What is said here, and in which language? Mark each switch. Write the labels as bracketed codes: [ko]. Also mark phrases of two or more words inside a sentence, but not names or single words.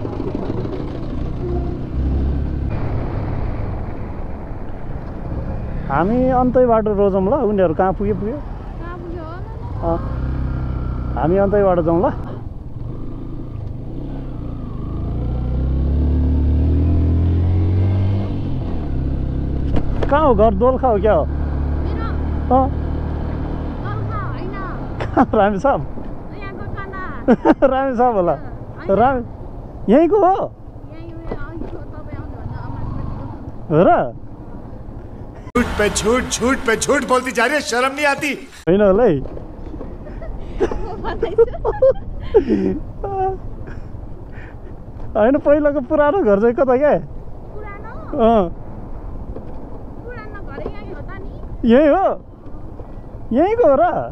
[ne] हामी अन्तै बाटो रोजौँ ल उनीहरू कहाँ पुग्यो हामी अन्तैबाट जाउँ ल कहाँ हो घर दोलखा हो क्या हो रामे साहब रामे साहब होला रामे यहीँको हो र [hi] झूठ पे झूठ बोलती जा रही है शर्म नहीं आती [ne] होइन होला है होइन पहिलाको पुरानो घर चाहिँ कता क्या यही हो यहीँको हो र